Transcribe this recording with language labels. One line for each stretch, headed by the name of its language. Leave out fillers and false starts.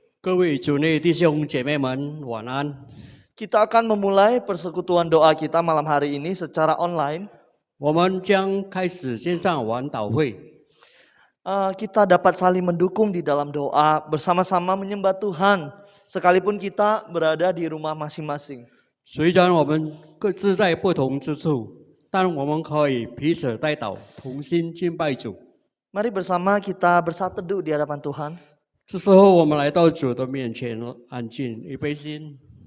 Chinese: 各位主内弟兄姐妹们，晚安。
Indonesian: Kita akan memulai persekutuan doa kita malam hari ini secara online.
Chinese: 我们将开始线上晚祷会，
Indonesian: Kita dapat saling mendukung di dalam doa, bersama-sama menyembah Tuhan, sekalipun kita berada di rumah masing-masing.
Chinese: 虽然我们各自在不同之处，但我们可以彼此代祷，同心敬拜主。
Indonesian: Mari bersama kita bersatu teduh di hadapan Tuhan.
Chinese: 这时候，我们来到主的面前，安静预备心。